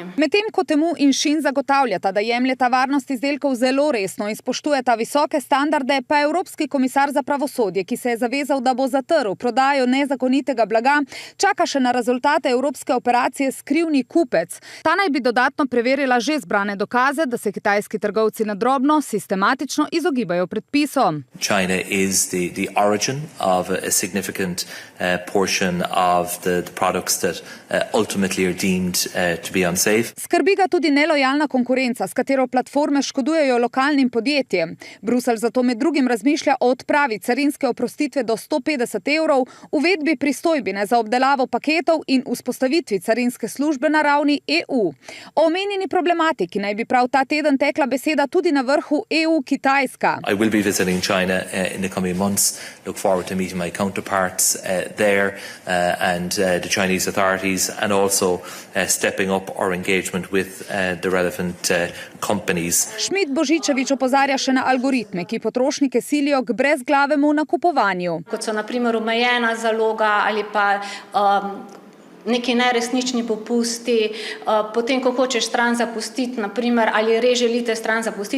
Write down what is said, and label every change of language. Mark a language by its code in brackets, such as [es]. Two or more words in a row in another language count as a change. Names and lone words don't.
[sl] Medtem ko Temu in Shein zagotavljata, da jemljeta varnost izdelkov zelo resno in spoštujeta visoke standarde, pa Evropski komisar za pravosodje, ki se je zavezal, da bo zatrl prodajo nezakonitega blaga, čaka še na rezultate evropske operacije Skrivni kupec. Ta naj bi dodatno preverila že zbrane dokaze, da se kitajski trgovci na drobno sistematično izogibajo predpisom. [en] China is the origin of a significant portion of the products that ultimately are deemed to be unsafe. [sl] Skrbi ga tudi nelojalna konkurenca, s katero platforme škodujejo lokalnim podjetjem. Bruselj zato med drugim razmišlja o odpravi carinske oprostitve do 150 €, uvedbi pristojbine za obdelavo paketov in vzpostavitvi carinske službe na ravni EU. O omenjeni problematiki naj bi prav ta teden tekla beseda tudi na vrhu EU-Kitajska. [en] I will be visiting China in the coming months. Look forward to meeting my counterparts there and the Chinese authorities, and also stepping up our engagement with the relevant companies. [sl] Schmidt-Božičevič opozarja še na algoritme, ki potrošnike silijo k brezglavemu nakupovanju. Kot so na primer omejena zaloga ali pa neki neresnični popusti, potem, ko hočeš stran zapustiti, na primer, ali res želite stran zapustiti.